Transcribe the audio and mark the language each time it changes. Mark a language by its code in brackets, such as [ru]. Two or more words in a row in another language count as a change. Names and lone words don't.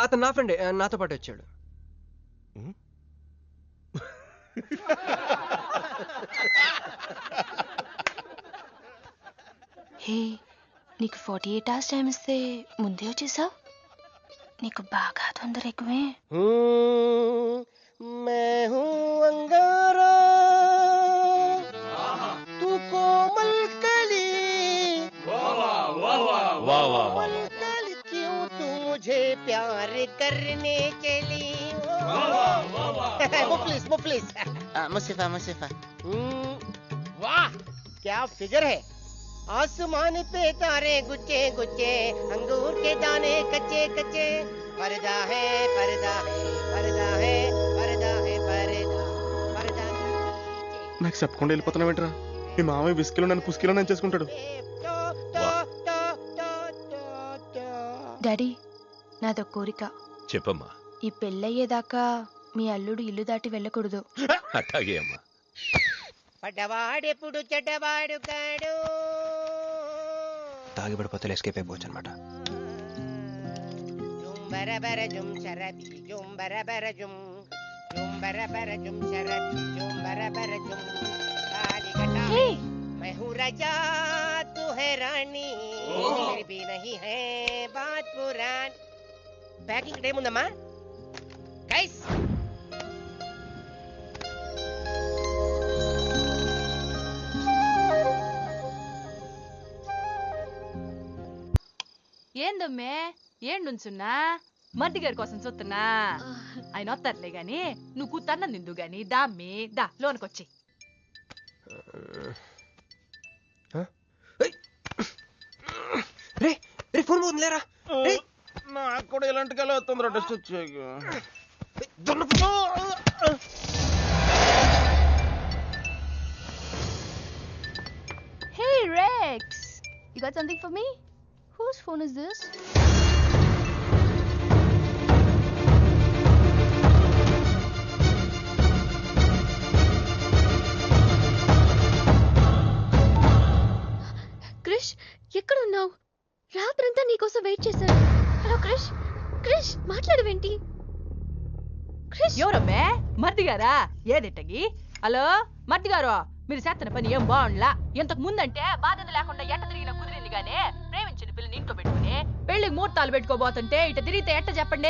[te] స్టాఫ్ అండి నాతో పాటు వచ్చాడు. హే, నీకు 48 [en] hours time [te] ఇస్తే ముందే వచ్చేసావు. నీకు బాగా తొందర ఎక్కువే. [hi] मैं हूँ अंगारा तू कोमल कली कोमल कली क्यों तू मुझे प्यार करने चली मुफलिस मुसीफा वाह क्या फिगर है. आसमान पे तारे गुच्चे गुच्चे अंगूर के दाने कच्चे कच्चे पर्दा है पर्दा है पर्दा है पर्दा है पर्दा पर्दा [te] నాకు చెప్పకుండా వెళ్ళిపోతున్నావేంట్రా? మీ మామయ్య విస్కీలో నన్ను పుస్కీలో నన్ను చేసుకుంటాడు. డాడీ, నాదో కోరిక. చెప్పమ్మా. ఈ పెళ్ళయ్యేదాకా మీ అల్లుడు ఇల్లు దాటి వెళ్ళకూడదు. అట్టాగే అమ్మా. పడ్డవాడెప్పుడు చెడ్డవాడు కాడు. తాగిపడిపోతే ఎస్కేప్ అయిపోవచ్చు అనమాట. [hi] बराबर झूम शराबी झूम बराबर झूम झूम बराबर झूम शराबी झूम बराबर झूम कालिकटा मैं हूँ राजा तू है रानी फिर भी नहीं है बात पुरानी. [en] packing time [te] ఉందమ్మా గైస్. ఏందమ్మే ఏండుంచున్నా మర్ది గారి కోసం చూస్తున్నా. ఆయన వస్తారులే గాని నువ్వు కూతన్నం తిందు గాని దామ్మి దా లోనకొచ్చి. ఫోన్ పోతుంది లేరా. నాకు కూడా ఇలాంటి కళ వస్తుంది. టెస్ట్ వచ్చాక [en] Hey Rex, you got something for me? Whose phone is this? క్రిష్, [te] ఎక్కడున్నావు? రాత్రంతా నీకోసం వెయిట్ చేశాను. హలో క్రిష్, క్రిష్ మాట్లాడవేంటి? క్రిష్, ఎవరమ్మే? మర్ది గారా? ఏదిట్టగి? హలో మర్ది గారు, మీరు చేస్తున్న పని ఏం బాగుండ్లా. ఇంతకు ముందంటే బాధ్యత లేకుండా ఎట్ట తిరిగిన కుదిరింది గానీ ప్రేమించిన పిల్లని ఇంట్లో పెట్టుకుని పెళ్లికి ముహూర్తాలు పెట్టుకోబోతుంటే ఇట తిరిగితే ఎట్ట చెప్పండి?